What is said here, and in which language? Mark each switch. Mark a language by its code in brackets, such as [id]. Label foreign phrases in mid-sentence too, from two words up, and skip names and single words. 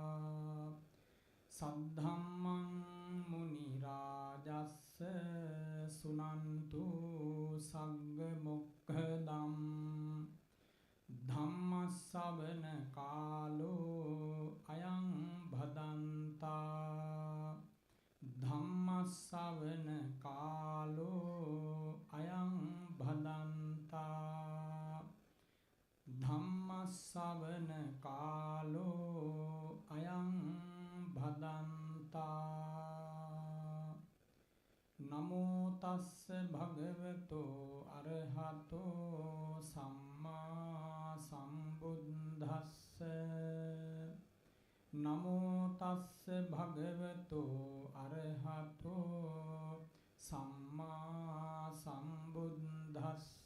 [pi] सद्धम्मं मुनिराजस्स सुनन्तु सग्गमुक्खदं धम्मश्रवण कालो अयं भदन्ता ධම්මස්සවන කාලෝ අයං භදන්තා සවන කාලෝ අයං භදන්තා නමෝ තස්ස භගවතෝ අරහතෝ සම්මා සම්බුද්දස්ස නමෝ තස්ස භගවතෝ අරහතෝ සම්මා සම්බුද්දස්ස